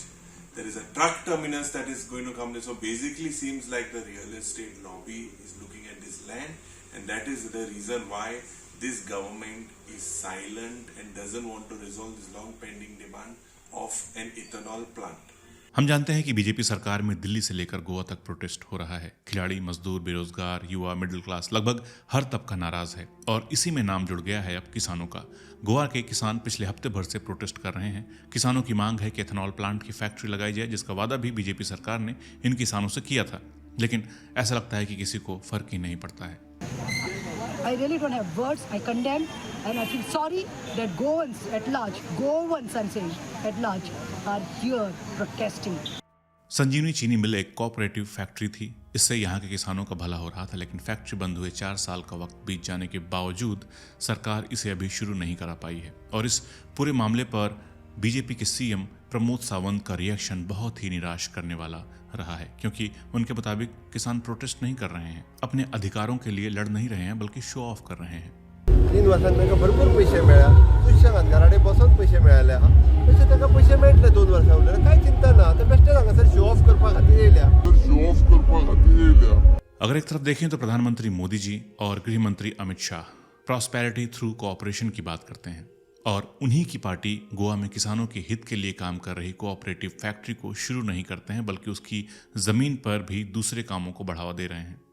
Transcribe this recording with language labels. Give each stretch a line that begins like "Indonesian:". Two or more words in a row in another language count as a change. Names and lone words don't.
English: There is a truck terminus that is going to come there. So basically seems like the real estate lobby is looking at this land, and that is the reason why this government is silent and doesn't want to resolve this long pending demand of an ethanol plant.
Hindi: हम जानते हैं कि बीजेपी सरकार में दिल्ली से लेकर गोवा तक प्रोटेस्ट हो रहा है। खिलाड़ी, मजदूर, बेरोजगार, युवा,
English: middle class,
Hindi: लगभग हर तबका नाराज है और इसी में नाम जुड़ गया है अब किसानों का। गोवा के किसान पिछले हफ्ते भर से प्रोटेस्ट कर रहे हैं। किसानों की मांग है कि
English: ethanol plant
Hindi: की फैक्ट्री लगाई जाए, जिसका वादा भी बीजेपी सरकार ने इन किसानों से किया था, लेकिन ऐसा लगता है कि किसी को फर्क ही नहीं पड़ता है।
English: I really don't have words. I condemn and I feel sorry that Goans at large, Goans I'm saying at large, are here protesting.
Hindi: संजीवनी चीनी मिल एक
English: cooperative factory
Hindi: थी। इससे यहाँ के किसानों का भला हो रहा था, लेकिन फैक्ट्री बंद हुए 4 साल का वक्त बीत जाने के बावजूद सरकार इसे अभी शुरू नहीं करा पाई है। और इस पूरे मामले पर बीजेपी के सीएम प्रमोद सावंत का रिएक्शन बहुत ही निराश करने वाला रहा है, क्योंकि उनके मुताबिक किसान प्रोटेस्ट नहीं कर रहे हैं, अपने अधिकारों के लिए लड़ नहीं रहे हैं, बल्कि
English: show off
Hindi: कर रहे हैं।
Konkani: 3 वर्सांत तांकां भरपूर पैसे मेळ्ळा, सुशेगाद घराडे बसून पैसे मेळ्ळे आहा, तशें तांकां पैसे मेळटले 2 वर्सां उरलें, कांय चिंता ना। ते बेश्टे हांगासर
English: show off
Konkani: करपा खातीर येयल्या।
Hindi: अगर एक तरफ देखें तो प्रधानमंत्री मोदी जी और गृह मंत्री अमित शाह
English: prosperity through cooperation
Hindi: की बात करते हैं, और उन्हीं की पार्टी गोवा में किसानों के हित के लिए काम कर रही
English: cooperative factory
Hindi: को शुरू नहीं करते हैं, बल्कि उसकी जमीन पर भी दूसरे कामों को बढ़ावा दे रहे हैं।